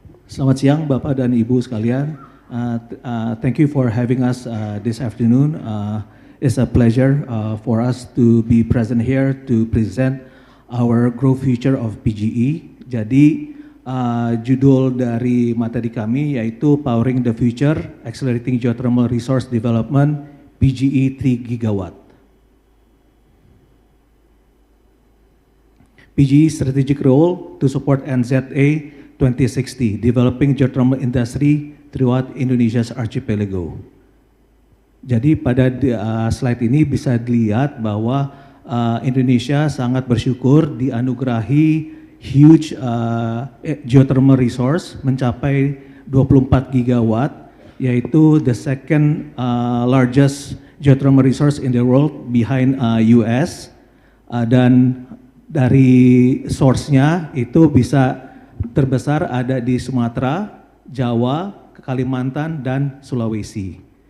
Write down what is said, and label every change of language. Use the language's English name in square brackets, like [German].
[Indonesian] Selamat siang Bapak dan Ibu sekalian. [English] Thank you for having us this afternoon. It's a pleasure for us to be present here to present our growth future of PGE. [Indonesian] Jadi judul dari materi kami yaitu Powering the Future, Accelerating Geothermal Resource Development, PGE 3 Gigawatt. [English] PGE strategic role to support NZA 2060, developing geothermal industry throughout Indonesia's archipelago. [Indonesian] Jadi pada slide ini bisa dilihat bahwa Indonesia sangat bersyukur dianugerahi [English] huge geothermal resource [Indonesian] mencapai 24 gigawatt, yaitu [English] the second largest geothermal resource in the world behind US, [Indonesian] dan dari source-nya itu bisa terbesar ada di Sumatera, Jawa, Kalimantan, dan Sulawesi.